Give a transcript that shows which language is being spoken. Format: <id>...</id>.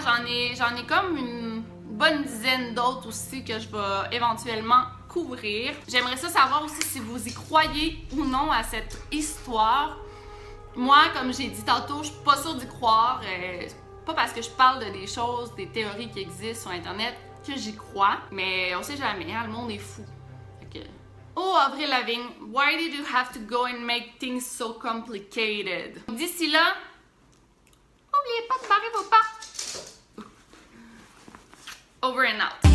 <fr>J'en ai comme une bonne dizaine d'autres aussi que je vais éventuellement couvrir. J'aimerais ça savoir aussi si vous y croyez ou non à cette histoire. Moi, comme j'ai dit tantôt, je suis pas sûre d'y croire. Pas parce que je parle de des choses, des théories qui existent sur Internet que j'y crois. Mais on sait jamais, hein, le monde est fou. Fait que...</fr> <en>Oh, Avril Lavigne, why did you have to go and make things so complicated?</en> <fr>D'ici là, n'oubliez pas de barrer vos portes.</fr> <en>Over and out.</en>